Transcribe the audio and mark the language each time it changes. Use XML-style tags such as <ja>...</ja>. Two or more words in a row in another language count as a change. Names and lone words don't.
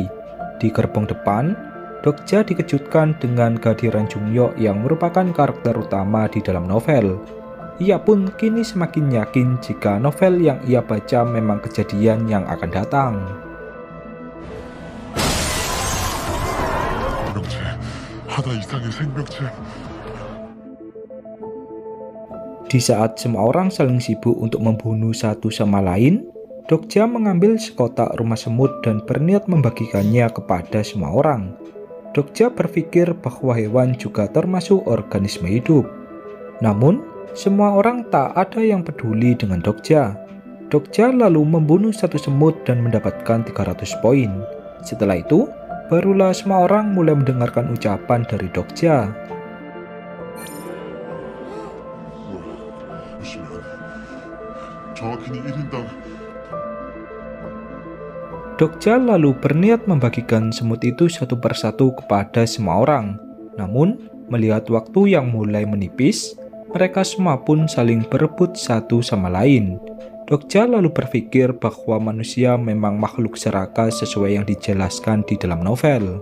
<id>Di gerbong depan, Dokja dikejutkan dengan kehadiran Jungyo yang merupakan karakter utama di dalam novel. Ia pun kini semakin yakin jika novel yang ia baca memang kejadian yang akan datang.</id> <ko>하나 이상의 생명체.</ko> <id>Di saat semua orang saling sibuk untuk membunuh satu sama lain, Dokja mengambil sekotak rumah semut dan berniat membagikannya kepada semua orang. Dokja berpikir bahwa hewan juga termasuk organisme hidup. Namun, semua orang tak ada yang peduli dengan Dokja. Dokja lalu membunuh satu semut dan mendapatkan 300 poin. Setelah itu, barulah semua orang mulai mendengarkan ucapan dari Dokja.</id> <ko>보시면 정확히는 1인당</ko> <id>Dokja lalu berniat membagikan semut itu satu persatu kepada semua orang. Namun, melihat waktu yang mulai menipis, mereka semua pun saling berebut satu sama lain. Dokja lalu berpikir bahwa manusia memang makhluk serakah sesuai yang dijelaskan di dalam novel.</id>